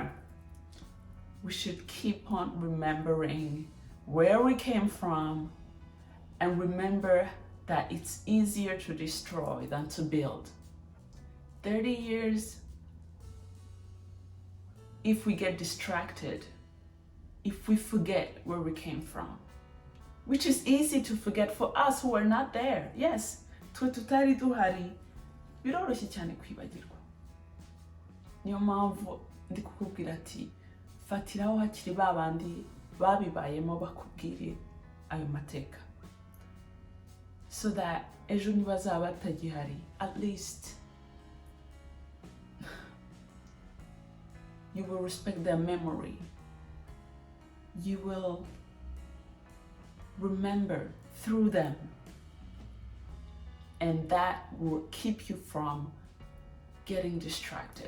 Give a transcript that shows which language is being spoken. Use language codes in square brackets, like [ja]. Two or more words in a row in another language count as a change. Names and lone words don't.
[en] We should keep on remembering where we came from and remember that it's easier to destroy than to build. 30 years, if we get distracted, if we forget where we came from, which is easy to forget for us who are not there. Yes, [rw] twe tutari duhari biroroshye cyane kwibagirwa. Niyo mpamvu ndi kukubwira ati fatiraho hakiri babandi babibayemo bakubwire ayo mateka, [en] so that [rw] ejo nibazaba batagihari, [en] at least You will respect their memory. You will remember through them. And that will keep you from getting distracted.